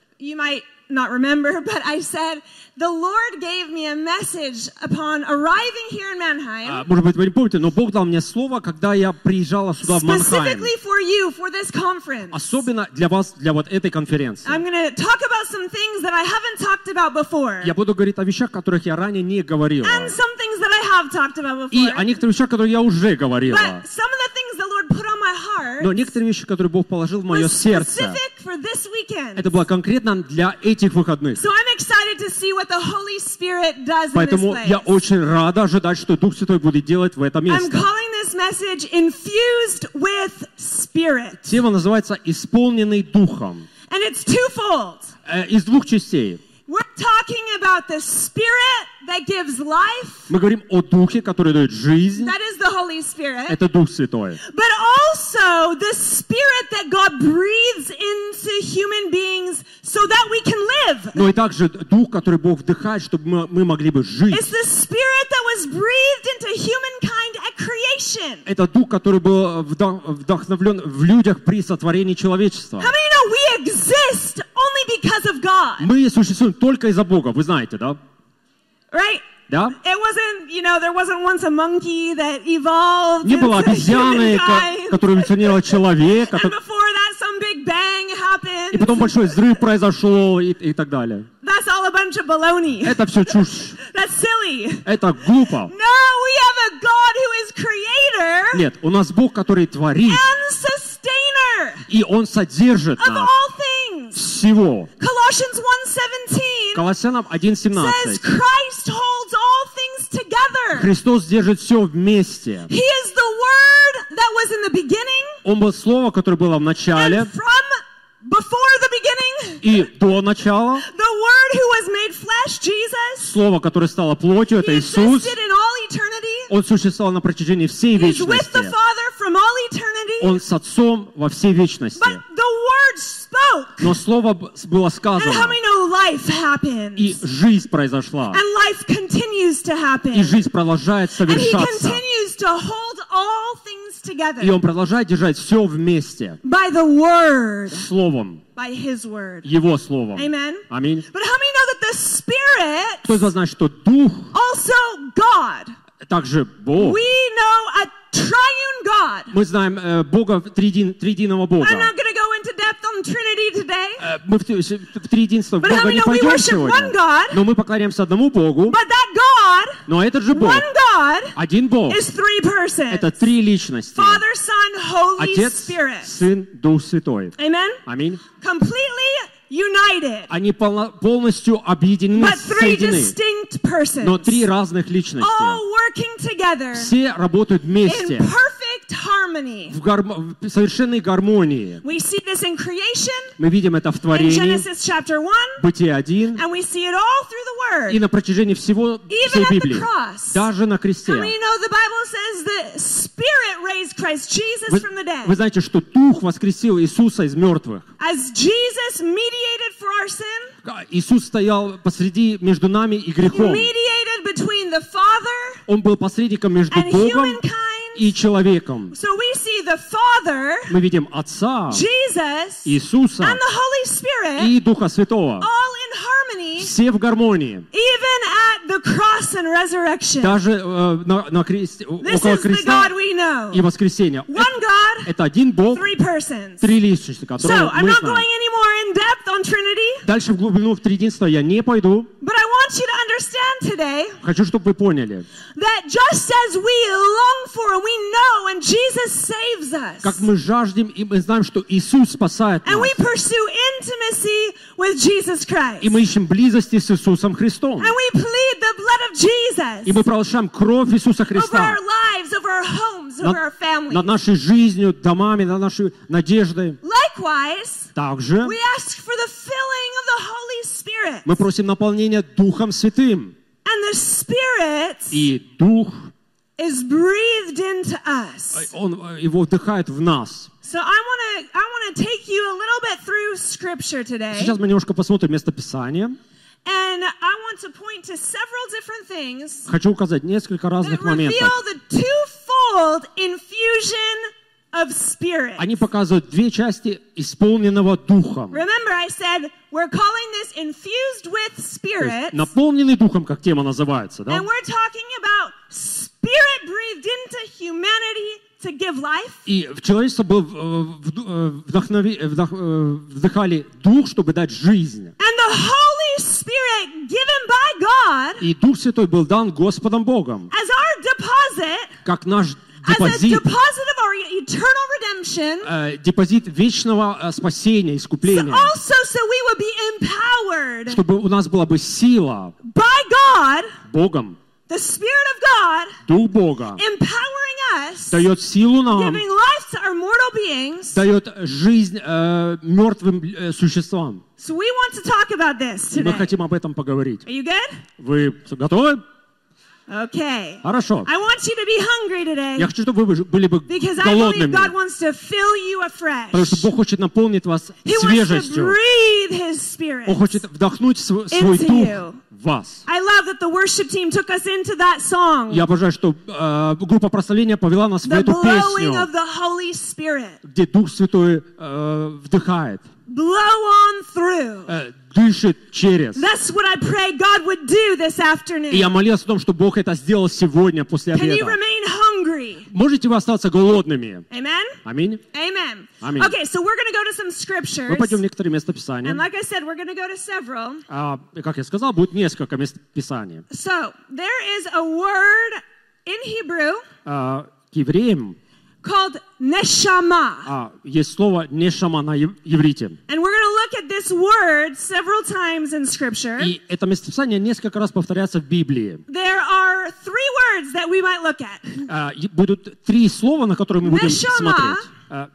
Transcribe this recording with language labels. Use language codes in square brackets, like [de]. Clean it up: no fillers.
[en] you might not remember, but I said the Lord gave me a message upon arriving here in Mannheim. [ru] Может быть, вы не помните, но Бог дал мне слово, когда я приезжала сюда в Mannheim. [en] Specifically for you, for this conference. [ru] Особенно для вас, для вот этой конференции. [en] I'm going to talk about some things that I haven't talked about before. [ru] Я буду говорить о вещах, которых я ранее не говорил. [en] And some things that I have talked about before. [ru] И о некоторых вещах, которые я уже говорила. [en] But some of the things the Lord put on my heart. [ru] Но некоторые вещи, которые Бог положил в мое сердце. [en] For this weekend. [ru] Это было конкретно для этих выходных. [en] So I'm excited to see what the Holy Spirit does [ru] Поэтому [en] in this place. [ru] Я очень рада ожидать, что Дух Святой будет делать в этом месте. [en] I'm calling this message infused with spirit. [ru] Тема называется «Исполненный Духом». [en] And it's twofold. [ru] Из двух частей. [en] We're talking about the Spirit that gives life. [ru] Мы говорим о Духе, который дает жизнь. [en] That is the Holy Spirit. [ru] Это Дух Святой. [en] But also the Spirit that God breathes into human beings so that we can live. [ru] Но и также Дух, который Бог вдыхает, чтобы мы могли бы жить. [en] It's the Spirit that was breathed into humankind at creation. [ru] Это Дух, который был вдохновлен в людях при сотворении человечества. [en] How many know we exist only because of God? [ru] Мы существуем только из-за Бога, вы знаете, да? [en] Right? [ru] Да? [en] It wasn't, you know, there wasn't once a monkey that evolved. [ru] Не было обезьяны, которая эволюционировала человека. [en] And before that, some big bang happened. [ru] И потом большой взрыв произошел и так далее. [en] That's all a bunch of baloney. [ru] Это все чушь. [en] That's silly. [ru] Это глупо. [en] No, we have a God who is creator. [ru] Нет, у нас Бог, который творит. [en] And sustainer. [ru] И он содержит [en] of [ru] нас. [en] Of all things. [ru] Всего. [en] Colossians 1:17. [ru] Колоссянам 1:17. [en] Says Christ holds all things together. [ru] Христос держит все вместе. [en] He is the Word that was in the beginning. [ru] Он был Слово, которое было в начале. [en] And from before the beginning. [ru] И до начала. [en] The Word who was made flesh, Jesus. [ru] Слово, которое стало плотью, это Иисус. [en] He existed in all eternity. [ru] Он существовал на протяжении всей вечности. [en] He's with the Father from all eternity. [ru] Он с Отцом во всей вечности. [en] But the Word spoke. [ru] Но Слово было сказано. [en] And how many know life happens. [ru] И жизнь произошла. [en] And life continues to happen. [ru] И жизнь продолжает совершаться. [en] And he continues to hold all things together. [ru] И он продолжает держать все вместе. [en] By the Word. [ru] Словом. [en] By his Word. [ru] Его Словом. [en] Amen. [ru] Аминь. [en] But how many know that the Spirit. [ru] Кто из вас знает, что Дух. [en] Also God. [ru] Также Бог. [en] We know a triune God. [ru] Мы знаем Бога, триединого Бога. [en] I'm not going to go into depth on Trinity today. [ru] Мы в триединство Бога не пойдем сегодня. Но мы поклоняемся одному Богу. [en] But that God, [ru] но этот же Бог. [en] One God, [ru] один Бог. [en] Is three persons. [ru] Это три личности. [en] Father, Son, Holy [ru] Отец, [en] Spirit. [ru] Сын, Дух Святой. [en] Amen? [ru] Аминь. [en] Completely united. [ru] Они полностью объединены, [en] but three [ru] соединены. [en] Distinct persons. [ru] Но три разных личности. [en] All working together. [ru] Все работают вместе. [en] In perfect harmony. [ru] В совершенной гармонии. [en] We see this in creation. [ru] Мы видим это в творении. [en] In Genesis chapter 1. [ru] Бытие 1. [en] And we see it all through the Word. [ru] И на протяжении всего [en] Even [ru] всей Библии. [en] At the cross. [ru] Даже на кресте. [en] How many know the Bible says the Spirit raised Christ Jesus from the dead. [ru] Вы знаете, что Дух воскресил Иисуса из мертвых. [en] As Jesus mediated for our sin. [ru] Иисус стоял посреди между нами и грехом. [en] Mediated between the Father. [ru] Он был посредником между Богом и человеком. [en] So we see the Father. [ru] Мы видим Отца. [en] Jesus. [ru] Иисуса. [en] And the Holy Spirit. [ru] И Духа Святого. [en] All in harmony. [ru] Все в гармонии. [en] Even at the cross and resurrection. [ru] Даже на кресте, около креста. [en] This is the God we know. [ru] И воскресение. [en] One God. [ru] Это один Бог. [en] Three persons. [ru] Три личности, которые мы знаем. [en] So I'm not going anymore in depth on Trinity. [ru] Дальше в глубину в триединство я не пойду. [en] But I want you to understand today. [ru] Хочу, чтобы вы поняли. [en] That just as we long for And we know, and Jesus saves us. [ru] Как мы жаждем и мы знаем, что Иисус спасает нас. [en] And we pursue intimacy with Jesus Christ. [ru] И мы ищем близости с Иисусом Христом. [en] And we plead the blood of Jesus. [ru] И мы прошаем кровь Иисуса Христа. [en] Over our lives, over our homes, over our families. [ru] Над нашей жизнью, домами, над нашей надеждой. [en] Likewise. [ru] Также. [en] We ask for the filling of the Holy Spirit. [ru] Мы просим наполнения Духом Святым. [en] And the Spirit. [ru] И Дух. [en] Is breathed into us. [ru] Он его вдыхает в нас. [en] So I want to take you a little bit through scripture today. [ru] Сейчас мы немножко посмотрим место Писания. [en] And I want to point to several different things. [ru] Хочу указать несколько разных моментов. [en] That reveal the twofold infusion of spirit. [ru] Они показывают две части исполненного духом. [en] Remember, I said we're calling this infused with spirit. [ru] Наполненный духом, как тема называется, да? [en] And we're talking about spirit breathed into humanity to give life. [ru] И в человечество был вдыхали дух, чтобы дать жизнь. [en] And the Holy Spirit given by God. [ru] И Дух Святой был дан Господом Богом. [en] As our deposit. [ru] Как наш [en] депозит, of our eternal redemption, [ru] депозит вечного спасения, искупления, [en] so we would be empowered, [ru] чтобы у нас была бы сила [en] by God, [ru] Богом, [en] the Spirit of God, [ru] Дух Бога, [en] empowering us, [ru] дает силу нам, [en] giving life to our mortal beings, [ru] дает жизнь мертвым существам. [en] So we want to talk about this today. [ru] Мы хотим об этом поговорить. [en] Are you good? [ru] Вы готовы? [en] Okay. [ru] Хорошо. [en] I want you to be hungry today. [ru] Я хочу, чтобы вы были бы [en] because [ru] голодными. [en] I believe God wants to fill you afresh. [ru] Потому что Бог хочет наполнить вас [en] He [ru] свежестью. [en] Wants to breathe His Spirit. [ru] Он хочет вдохнуть свой [en] into [ru] дух [en] you. [ru] В вас. [en] I love that the worship team took us into that song. [ru] Я обожаю, что группа прославления повела нас [en] the [ru] в эту [en] blowing [ru] песню, [en] of the Holy Spirit. [ru] Где Дух Святой вдыхает. [en] Blow on through. [ru] Дышит через. [en] That's what I pray God would do this afternoon. [ru] И я молился о том, что Бог это сделал сегодня после [en] Can [ru] обеда. [en] Can you remain hungry? [ru] Можете вы остаться голодными? [en] Amen. Amen. Amen. Amen. Okay, so we're going to go to some scriptures. [ru] Мы пойдем в некоторые места Писания. [en] And like I said, we're going to go to several. [ru] Как я сказал, будет несколько мест Писания. [en] So there is a word in Hebrew. [ru] К евреям. [en] Called neshama. [ru] Есть слово нешама на иврите. [en] And we're going to look at this word several times in scripture. [ru] И это местописание несколько раз повторяется в Библии. [en] There are three words that we might look at. [ru] Будут три слова, на которые мы будем смотреть.